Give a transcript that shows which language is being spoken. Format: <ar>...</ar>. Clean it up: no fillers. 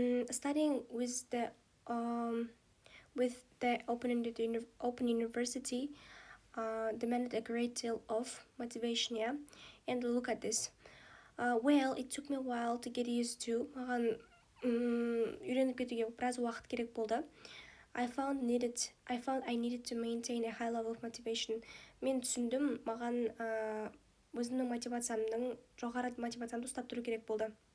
<en>Studying with the Open University demanded a great deal of motivation, yeah. And look at this. Well, it took me a while to get used to.</en> <kk>Маған үйреніп кетуге біраз уақыт керек болды.</kk> <en>I found I needed to maintain a high level of motivation.</en> <kk>Мен түсіндім, маған өзімнің мотивациямның жоғары мотивациямды ұстап тұру керек болды.</kk>